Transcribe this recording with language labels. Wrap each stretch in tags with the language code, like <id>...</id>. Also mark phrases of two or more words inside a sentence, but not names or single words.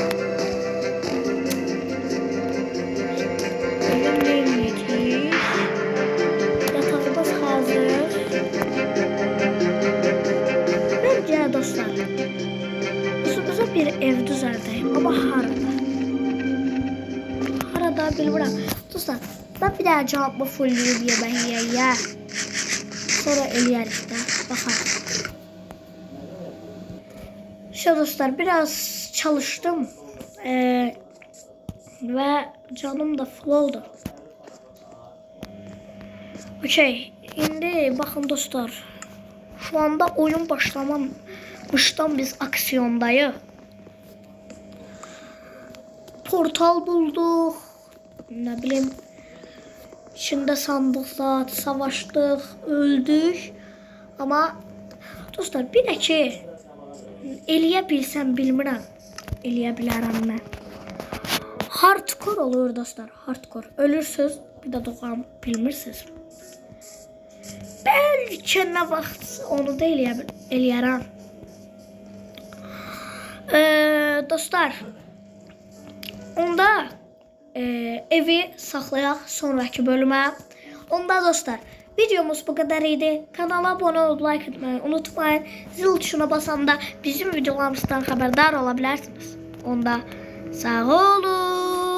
<tr>Yatağımız hazır.</tr> <az>Bence dostlar, özümüze bir ev düzəldəyim, ama harada bilmirəm.</az> <tr>Dostlar, ben bir daha cevabımı fullleyip</tr> <az>yemək yiyək. Sonra eləyərik də, baxaq. Dostlar,</az> <tr>biraz çalıştım ve canım da full oldu. Okey, şimdi bakın dostlar, şu anda oyun başlamamıştan biz aksiyondayız. Portal bulduk, ne bileyim, içinde sandıklar, savaştık, öldük.</tr> <az>Ama dostlar, bir de ki eləyə bilsəm bilmirəm. Eləyə bilərəm mən. Hardcore olur dostlar, hardcore. Ölürsüz, bir də doğan bilmirsiniz. Bəlkə nə vaxt onu da eləyərəm. Dostlar, onda evi saxlayaq sonraki bölümə. Onda dostlar,</az> <tr>videomuz bu kadar idi. Kanala abone olup like etmeyi unutmayın. Zil tuşuna basanda bizim videolarımızdan haberdar olabilirsiniz.</tr> <az>Onda sağ olun.</az>